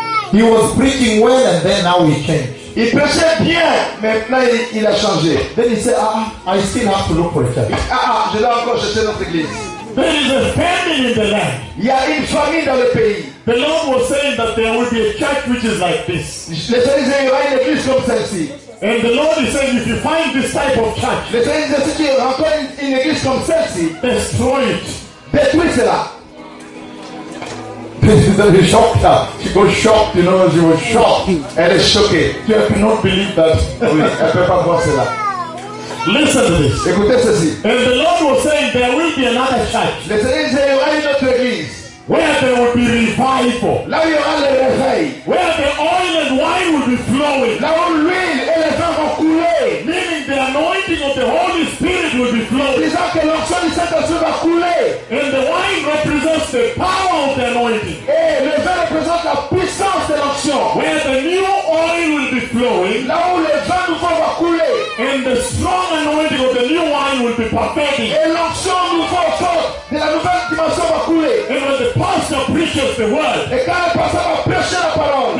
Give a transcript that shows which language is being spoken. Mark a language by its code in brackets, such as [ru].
[en] He was preaching well and then now he changed. [fr] Il prêchait bien, mais là il a changé. [en] Then he said, I still have to look for a church. [fr] Je dois encore chercher notre église. [en] There is a famine in the land. [fr] Il y a une famine dans le pays. [en] The Lord was saying that there will be a church which is like this. [fr] Le Seigneur disait, il y aura une église comme celle-ci. [en] And the Lord is saying, if you find this type of church, [fr] le Seigneur disait, si tu rencontres une église comme celle-ci, [en] destroy it. [fr] Détruis cela. [en] She shocked her. She was shocked, you know, she was shocked. [fr] Elle est choquée. [en] You cannot believe that. [fr] Oui, elle ne peut pas voir cela. [en] Listen to this. [fr] Écoutez ceci. [en] And the Lord was saying there will be another church. [fr] Le Seigneur disait, il y aura une autre église. [en] Where there will be revival. [fr] Là où il y aura le réveil. [en] Where the oil and wine will be flowing. [fr] Là où l'huile et les vins vont couler. [en] Meaning the anointing of the Holy Spirit will be flowing. [fr] Disant que l'onction du Saint-Esprit va couler. [en] And the wine represents the power of the anointing. [fr] Et le vin représente la puissance de l'onction. [en] Where the new oil will be flowing. [fr] Là où les vins nouveaux vont couler. [en] And the strong anointing of the new wine will be perfecting. [fr] Et l'onction nouveau sort de la nouvelle dimension va couler. [en] And when the pastor preaches the word. [fr] Et quand le pasteur va prêcher la parole.